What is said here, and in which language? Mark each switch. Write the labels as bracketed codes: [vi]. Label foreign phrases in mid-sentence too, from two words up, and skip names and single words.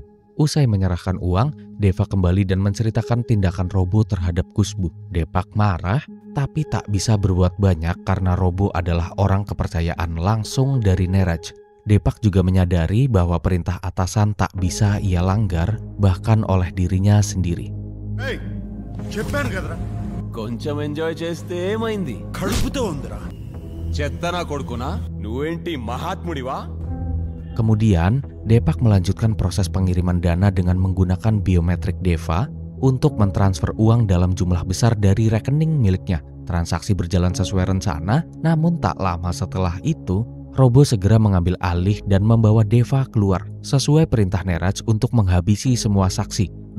[id] Usai menyerahkan uang, Deva kembali dan menceritakan tindakan Robo terhadap Khushbu. Deepak marah, tapi tak bisa berbuat banyak karena Robo adalah orang kepercayaan langsung dari Neeraj. Deepak juga menyadari bahwa perintah atasan tak bisa ia langgar, bahkan oleh dirinya sendiri. [te] Hey, చెప్పాను కదరా కొంచెం ఎంజాయ్ చేస్తే ఏమైంది కడుపుతో ఉందిరా చెత్తనా కొడుకునా నువ్వేంటి మహాత్ముడివా. [id] Kemudian, Deepak melanjutkan proses pengiriman dana dengan menggunakan biometrik Deva untuk mentransfer uang dalam jumlah besar dari rekening miliknya. Transaksi berjalan sesuai rencana, namun tak lama setelah itu, Robo segera mengambil alih dan membawa Deva keluar sesuai perintah Neeraj untuk menghabisi semua saksi.